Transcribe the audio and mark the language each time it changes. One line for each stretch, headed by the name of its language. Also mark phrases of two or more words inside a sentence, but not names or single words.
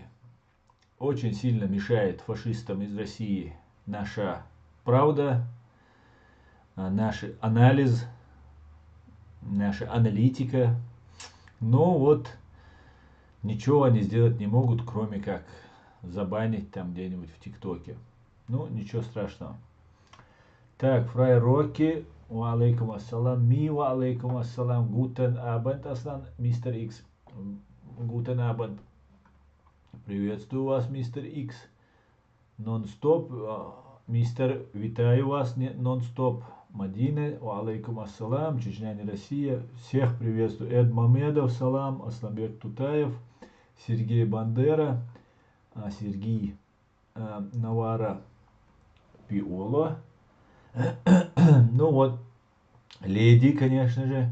Russian: Очень сильно мешает фашистам из России наша правда, наш анализ, наша аналитика. Но вот ничего они сделать не могут, кроме как забанить там где-нибудь в ТикТоке. Ну, ничего страшного. Так, Фрай Рокки,
Arabic: وعليكم السلام, وعليكم السلام,
German: guten Abend, Аслан, мистер Икс, guten Abend.
Russian: Приветствую вас, мистер Икс. Нон-стоп, мистер,
Ukrainian: витаю вас,
Russian: нон-стоп.
Arabic: Мадина, وعليكم السلام,
Russian: Чечня, не Россия. Всех приветствую. Эд Мамедов, салам, Асламбек Тутаев, Сергей Бандера, Сергей Навара Пиола. Ну вот, леди, конечно же.